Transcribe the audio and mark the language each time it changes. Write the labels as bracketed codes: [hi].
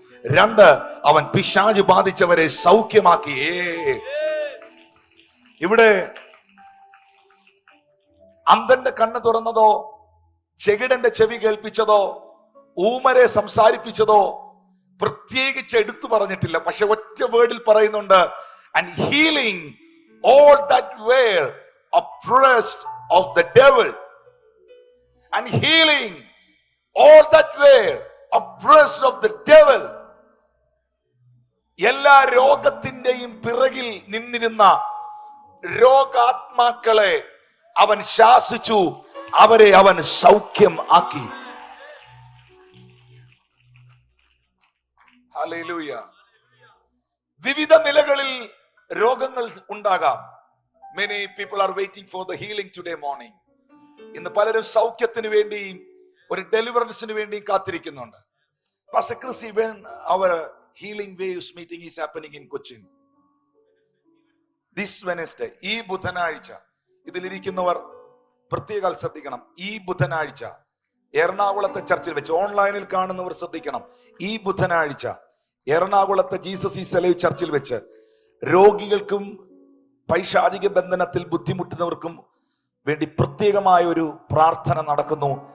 [ml] 2, അവൻ പിശാച് ബാധിച്ചവരെ സൗഖ്യമാക്കി. ഇവിടെ അന്ധന്റെ കണ്ണ് തുറന്നതോ, ചെകിടന്റെ ചെവി കേൾപ്പിച്ചതോ, ഊമരെ സംസാരിപ്പിച്ചതോ പ്രത്യേകിച്ച് എടുത്തു പറഞ്ഞിട്ടില്ല. പക്ഷെ ഒറ്റ വേർഡിൽ പറയുന്നുണ്ട്, [en] and healing all that were oppressed of the devil. And healing all that were oppressed of the devil. [ml] എല്ലാ രോഗത്തിന്റെയും പിറകിൽ നിന്നിരുന്ന രോഗാത്മാക്കളെ അവൻ ശാസിച്ചു, അവരെ അവൻ സൗഖ്യം ആക്കി. ഹല്ലേലൂയ. വിവിധ നിലകളിൽ രോഗങ്ങൾ ഉണ്ടാകാം. [en] Many people are waiting for the healing today morning. [ml] ഇന്ന് പലരും സൗഖ്യത്തിന് വേണ്ടിയും ഒരു ഡെലിവറൻസിന് വേണ്ടിയും കാത്തിരിക്കുന്നുണ്ട്. [en] Pastor Chris, when our healing waves meeting is happening in Cochin this Wednesday, [ml] ഈ ബുധനാഴ്ച ഇതിലിരിക്കുന്നവർ പ്രത്യേകം ശ്രദ്ധിക്കണം. ഈ ബുധനാഴ്ച എറണാകുളത്തെ ചർച്ചിൽ വെച്ച്, ഓൺലൈനിൽ കാണുന്നവർ ശ്രദ്ധിക്കണം, ഈ ബുധനാഴ്ച എറണാകുളത്തെ ജീസസ് ഈസ് അലൈവ് ചർച്ചിൽ വെച്ച് രോഗികൾക്കും പൈശാചിക ബന്ധനത്തിൽ ബുദ്ധിമുട്ടുന്നവർക്കും വേണ്ടി പ്രത്യേകമായ ഒരു പ്രാർത്ഥന നടക്കുന്നു.